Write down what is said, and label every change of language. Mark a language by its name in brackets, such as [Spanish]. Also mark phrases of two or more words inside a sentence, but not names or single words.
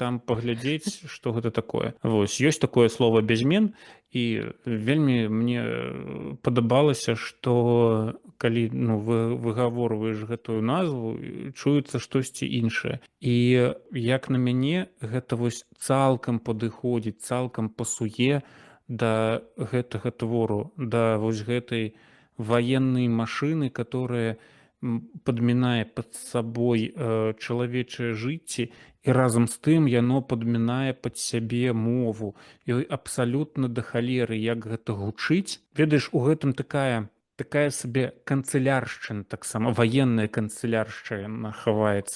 [Belarusian] там паглядзець, што гэта такое. Вось ёсць такое слово безмен, і вельмі мне падабалася, што калі вы выгаворваеш гэтую назву, чуецца штосьці іншае. І як на мяне гэта вось цалкам падыходзіць, цалкам пасуе да гэтага твору, да вось гэтай [Russian] военной машины, которая [Belarusian] падмінае пад сабой чалавечае жыцці, і разам з тым яно падмінае пад сябе мову. І абсалютна да халеры, як гэта гучыць. Ведаеш, у гэтым такая сабе канцыляршчына, таксама ваенная канцыляршчына хаваецца.